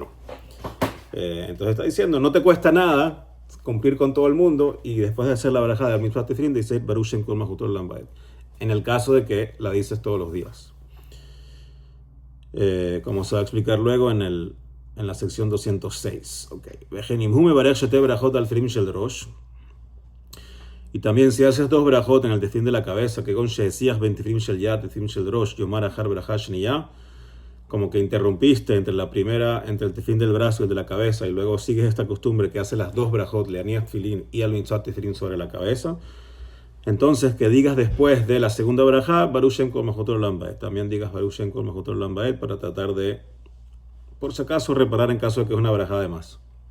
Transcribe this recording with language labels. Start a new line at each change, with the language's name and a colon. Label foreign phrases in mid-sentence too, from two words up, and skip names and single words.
Spanish: Entonces está diciendo, no te cuesta nada cumplir con todo el mundo, y después de hacer la braja de
Hebrew: על מצות תפילין,
Spanish: dices
Hebrew: ברוך שם כל מלכותו לעולם ועד,
Spanish: en el caso de que la dices todos los días. Como se va a explicar luego en la sección 206. Okay. Y también si haces 2 brajot en el tefilín de la cabeza, que con
Hebrew: שסח בין תפילין של יד תפילין של ראש יאמר אחר ברכה שניה,
Spanish: como que interrumpiste entre el tefilín del brazo y el de la cabeza, y luego sigues esta costumbre que hace las 2 brajot,
Hebrew: להניח תפילין
Spanish: y
Hebrew: על מצות תפילין
Spanish: sobre la cabeza, entonces que digas después de la segunda brajá,
Hebrew: ברוך שם כל מלכותו לעולם ועד.
Spanish: También digas
Hebrew: ברוך שם כל מלכותו לעולם ועד
Spanish: para tratar de, por si acaso, reparar en caso de que es una brajá de más.